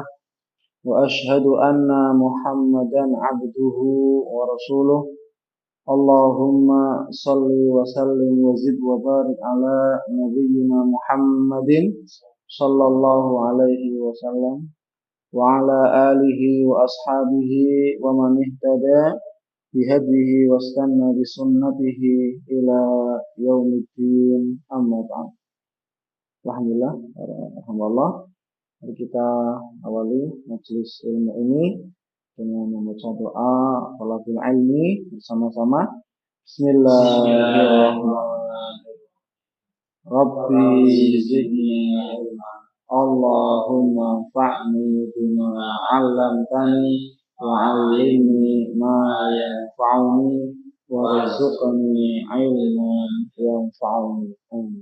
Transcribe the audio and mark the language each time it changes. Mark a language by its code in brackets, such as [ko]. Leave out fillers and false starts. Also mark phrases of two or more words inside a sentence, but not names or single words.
[ar] وأشهد أن محمدا عبده ورسوله. اللهم صل وسلم وزد وبارك على نبينا محمد صلى الله عليه وسلم وعلى آله وأصحابه ومن اهتدى بهديه واستن بسنته إلى يوم الدين أما بعد. Alhamdulillah. [id] Mari kita awali majelis ilmu ini dengan membaca doa [ar] طلب العلم [id] bersama-sama. [ar] Bismillahirrahmanirrahim. رب زدني علما اللهم انفعني بما علمتني وعلمني ما ينفعني وارزقني علما ينفعني. Amin.